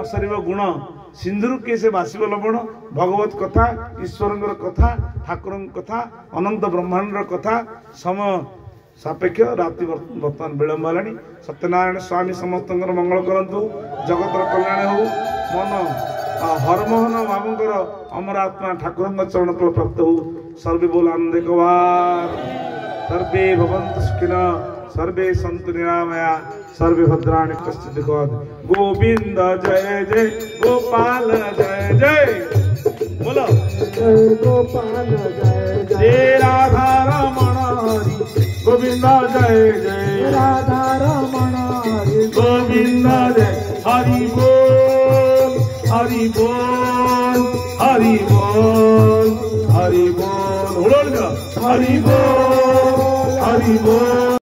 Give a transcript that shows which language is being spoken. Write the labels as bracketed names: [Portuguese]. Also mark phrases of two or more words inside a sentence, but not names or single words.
[Odia] ସରିବ ଗୁଣ ସିନ୍ଧୁରୁ କିଏ ସେ ବାସିବ ଲବଣ ଭଗବତ କଥା ଈଶ୍ୱରଙ୍କର କଥା ଠାକୁରଙ୍କ କଥା ଅନନ୍ତ ବ୍ରହ୍ମାଣ୍ଡର କଥା ସମୟ ସାପେକ୍ଷ ରାତି ବର୍ତ୍ତମାନ ବିଳମ୍ବ ହେଲାଣି ସତ୍ୟନାରାୟଣ ସ୍ୱାମୀ ସମସ୍ତଙ୍କର ମଙ୍ଗଳ କରନ୍ତୁ ଜଗତର କଲ୍ୟାଣ ହଉ ମନ ହରମୋହନ ବାବୁଙ୍କର ଅମର ଆତ୍ମା ଠାକୁରଙ୍କ ଚରଣ ଫଳ ପ୍ରାପ୍ତ ହଉ ସର୍ବେ ବୋଲ ଆନନ୍ଦ କବାର [Sanskrit] सर्वे भवन्तु सुखिनः सर्वे सन्तु निरामया सर्वे भद्राणि पश्यन्तु [Hindi] गोविंद जय जय गोपाल जय जय बोलो जय गोपाल जय जय राधा रमण हरि गोविंद जय जय राधा रमण हरि गोविंद जय हरि बोल हरि बोल हरि बोल हरि बोल हरि बोल हरि बोल